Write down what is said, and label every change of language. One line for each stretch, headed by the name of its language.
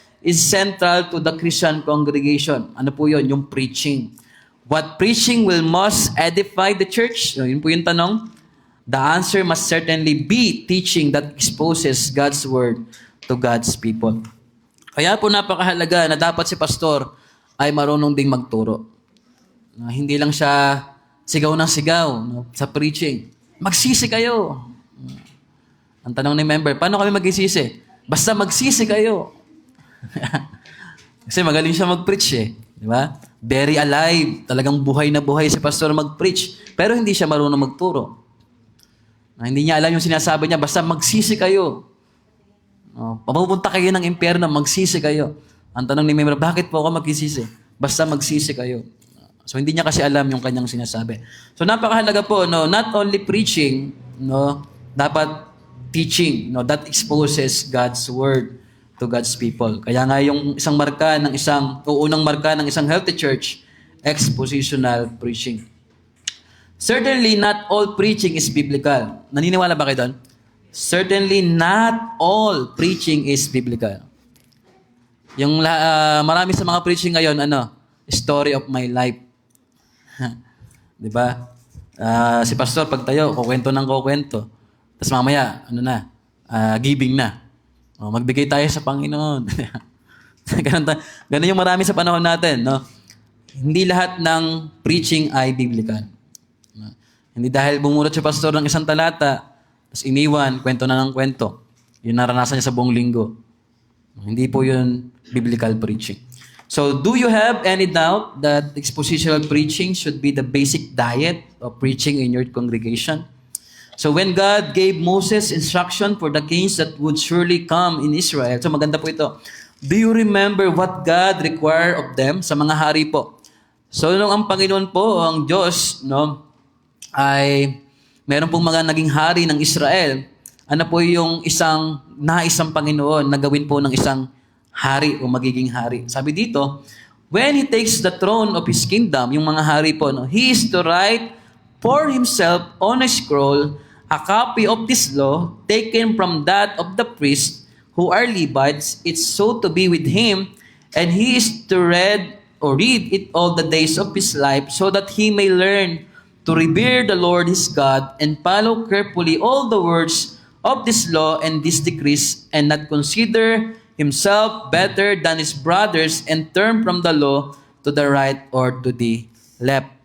English: is central to the Christian congregation.
Filipino: Ano po yun? Yung preaching.
English: What preaching will most edify the church?
Filipino: Yun po yung tanong.
English: The answer must certainly be teaching that exposes God's word to God's people.
Filipino: Kaya po napakahalaga na dapat si pastor ay marunong ding magturo. Hindi lang siya sigaw ng sigaw sa preaching. Magsisi kayo. Ang tanong ni member, paano kami magsisisi? Basta magsisi kayo. Kasi magaling siya mag-preach eh. Di ba? Very alive. Talagang buhay na buhay si pastor mag-preach. Pero hindi siya marunong magturo. Hindi niya alam yung sinasabi niya, basta magsisi kayo. Papupunta kayo ng impyerno, magsisi kayo. Ang tanong ni member, bakit po ako magsisisi? Basta magsisi kayo. So hindi niya kasi alam yung kanyang sinasabi. So napakahalaga po,
English: no, not only preaching, no, dapat teaching, no, that exposes God's word to God's people.
Filipino: Kaya nga yung unang marka ng isang healthy church, expositional preaching.
English: Certainly not all preaching is biblical.
Filipino: Naniniwala ba kayo doon?
English: Certainly not all preaching is biblical.
Filipino: Yung marami sa mga preaching ngayon,
English: story of my life.
Filipino: 'Di ba? Si pastor pagtayo, kukwento ng kukwento. Tapos mamaya, giving na. Magbigay tayo sa Panginoon. Ganun yung marami sa panahon natin, no? Hindi lahat ng preaching ay biblical. Hindi dahil bumurot si pastor ng isang talata, tapos iniwan, kwento na ng kwento. Yun naranasan niya sa buong linggo. Hindi po yun biblical preaching.
English: So, do you have any doubt that expositional preaching should be the basic diet of preaching in your congregation? So, when God gave Moses instruction for the kings that would surely come in Israel,
Filipino: so maganda po ito.
English: Do you remember what God required of them
Filipino: sa mga hari po? So, nung ang Panginoon po, ang Diyos, no, ay meron pong mga naging hari ng Israel, ano po yung isang Panginoon na gawin po ng isang hari o magiging hari.
English: Sabi dito, when He takes the throne of His kingdom,
Filipino: yung mga hari po, no,
English: He is to write for Himself on a scroll a copy of this law taken from that of the priests who are Levites. It's so to be with Him, and He is to read it all the days of His life so that He may learn to revere the Lord His God and follow carefully all the words of this law and these decrees, and not consider himself better than his brothers and turn from the law to the right or to the left.